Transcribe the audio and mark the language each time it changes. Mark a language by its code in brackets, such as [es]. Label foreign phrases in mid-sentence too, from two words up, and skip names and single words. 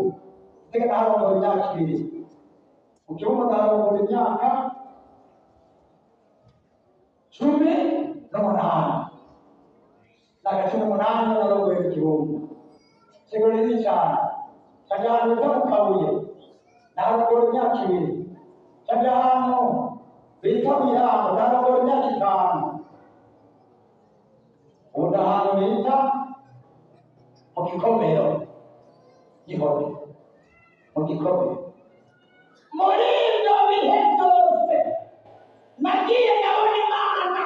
[rn] Itega nararongoye imyaka 2. Mu gihugu nararongoye imyaka 18. Naka 18 nararongoye mu gihugu. Ishengero rinini cyane. Kajya ahantu bita mu Kabuye nararongoye imyaka 2. Kajya ahantu bita mu Irango nararongoye imyaka 5. Ubu ahantu bita mu Gikomero Gihome mu Gikomero. Muri ibyo bihe byose nagiye ndabona Imana.